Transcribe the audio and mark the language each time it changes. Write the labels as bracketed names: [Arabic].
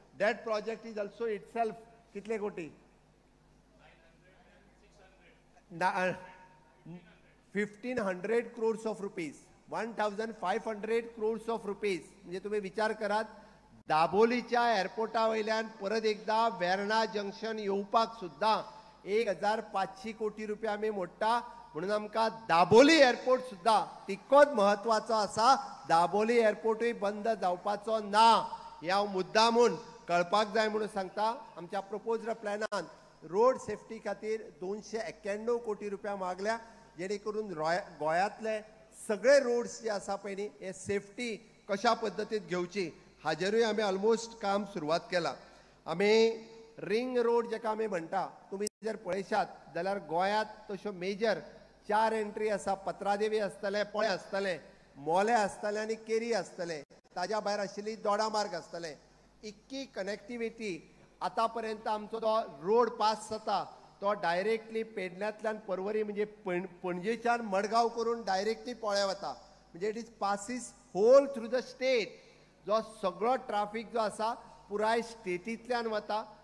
[English] that project is also itself [Konkani] कितले कोटी [English] 1,500 crores of rupees, 1,500 crores of rupees. [Konkani] म्हणजे तुम्ही विचार करात दाबोलीच्या एअरपोर्टा वयल्यान परत एकदा वेर्णा जंक्शन येवपाक सुद्धा 1,500 कोटी रुपया आमी मोडटा. म्हणून आमकां दाबोली एअरपोर्ट सुद्धा तितकोच महत्वाचो आसा. दाबोली एअरपोर्टूय बंद जावपाचो ना हे हांव मुद्दामून कळपाक जाय म्हणून सांगता. आमच्या प्रपोज्ड प्लॅनान रोड सेफ्टी खातीर 291 कोटी रुपया मागल्या जेणे करून गोंयांतले सगळे रोड्स जे आसा पळय न्ही हे सेफ्टी कशा पद्दतीन घेवची हाजेरूय आमी ऑलमोस्ट काम सुरवात केला. आमी रिंग रोड जेका आमी म्हणटा तुमी जर पळयशात जाल्यार गोंयांत तश्यो मेजर 4 एंट्री आसा. पत्रादेवी आसतले, पोळे आसतले, मोले आसतले आनी केरी आसतले. ताज्या भायर आशिल्ली दोडामार्ग आसतले. इतकी कनेक्टिविटी आतां पर्यंत आमचो जो रोड पास जाता तो डायरेक्टली पेडण्यांतल्यान पर्वरी म्हणजे पणजेच्यान मडगांव करून डायरेक्टली पोळ्या वता. [English] म्हणजे it is passes whole through the state. [Konkani] जो सगळो ट्राफीक जो आसा पुराय स्टेटींतल्यान वता.